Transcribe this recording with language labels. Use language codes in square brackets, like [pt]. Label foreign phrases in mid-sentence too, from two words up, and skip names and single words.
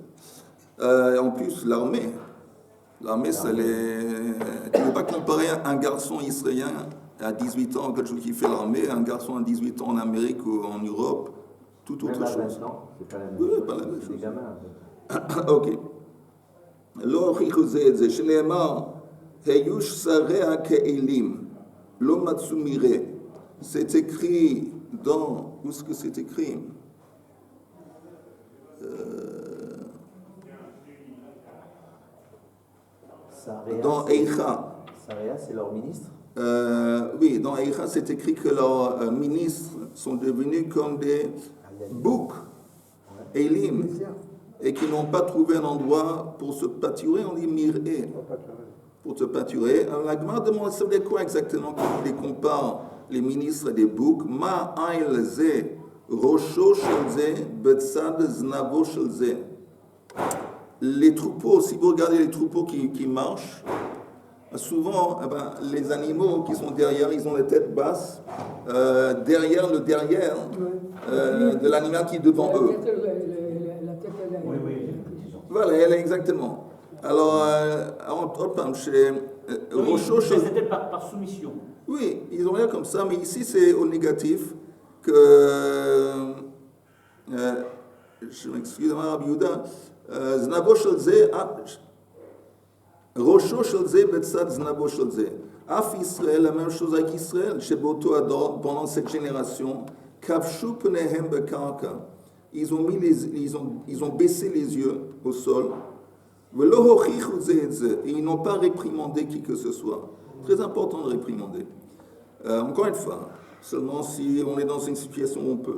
[fr] En plus, l'armée, ça les... Tu ne peux pas comparer un garçon israélien à 18 ans, quelque chose qui fait l'armée, un garçon à 18 ans en Amérique ou en Europe, tout autre Même à chose. 20 ans, c'est pas la même Oui, chose. pas la même C'est chose. des gamins. [he] אוקיי. לא הוכיחו זה את זה, שנאמר, היו שריה כאלים, לא מצאו מרעה. [fr] C'est écrit dans... Où est-ce que c'est écrit? Dans Eicha. Saria, c'est leur ministre. Oui, dans Eicha, c'est écrit que leurs ministres sont devenus comme des boucs, Elim, et qui n'ont pas trouvé un endroit pour se pâturer, on dit miré, pour se pâturer. Alors la Gemara demande, ça veut dire quoi exactement quand on les compare, les ministres et des boucs? [he] מה איל זה, ראשו של זה, בצד זנבו של זה. [fr] Les troupeaux, si vous regardez les troupeaux qui marchent, souvent, les animaux qui sont derrière, ils ont les têtes basses, derrière le derrière de l'animal qui est devant eux. La tête, Oui, oui, j'ai une précision. Voilà, elle est exactement. Alors, chez Rocho, Oui, mais c'était par soumission. oui, ils ont rien comme ça, mais ici c'est au négatif que, je m'excuse, [he] רבי יהודה, זנבו של זה, ראשו של זה בצד זנבו של זה. אף ישראל, [fr] la même chose avec Israël, [he] שבאותו הדור, [fr] pendant cette génération, [he] כבשו פניהם בקרקע. [fr] Ils ont baissé les yeux au sol. Et ils n'ont pas réprimandé qui que ce soit. Très important de réprimander. Encore une fois, seulement si on est dans une situation où on peut.